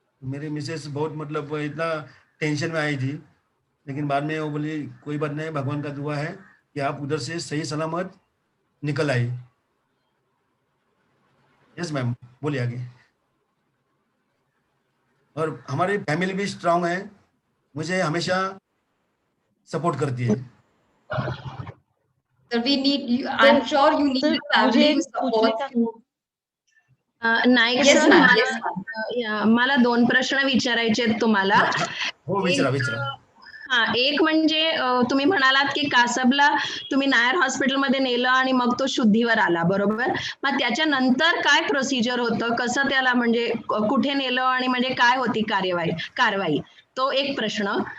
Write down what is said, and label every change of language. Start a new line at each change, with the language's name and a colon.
Hindi: मेरी मिसेस बहुत मतलब इतना टेंशन में आई थी, लेकिन बाद में वो बोली कोई बात नहीं, भगवान का दुआ है कि आप उधर से सही सलामत निकल आए। यस मैम, बोलिए आगे। और हमारी फैमिली भी स्ट्रांग है, मुझे हमेशा सपोर्ट करती है।
English: Sir, we need you. I'm sure you need a family who supports you. Naik Yes, sir, ma'am. Yes, ma'am.
Marathi: मला 2 प्रश्न विचारायचे आहेत तुम्हाला. हो, विचारा. एक म्हणजे तुम्ही म्हणालात की कासबला तुम्ही नायर हॉस्पिटलमध्ये नेलं आणि मग तो शुद्धीवर आला, बरोबर? मग त्याच्यानंतर काय प्रोसिजर होतं, कसं त्याला म्हणजे कुठे नेलं आणि म्हणजे काय होती कारवाई? तो एक प्रश्न.